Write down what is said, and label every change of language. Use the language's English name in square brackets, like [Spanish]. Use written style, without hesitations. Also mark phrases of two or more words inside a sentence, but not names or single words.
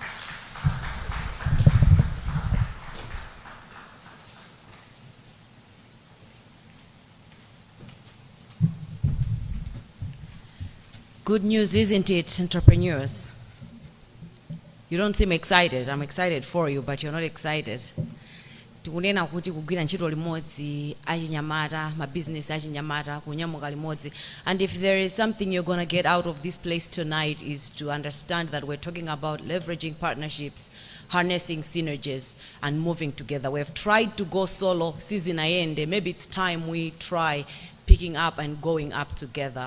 [English] Good news, isn't it, entrepreneurs? You don't seem excited. I'm excited for you, but you're not excited. [Nyanja] Tikunena kuti kugwira ntchito limodzi achinyamata, ma business achinyamata kunyamuka limodzi. [English] And if there is something you're going to get out of this place tonight is to understand that we're talking about leveraging partnerships, harnessing synergies, and moving together. We have tried to go solo, season ayende. Maybe it's time we try picking up and going up together.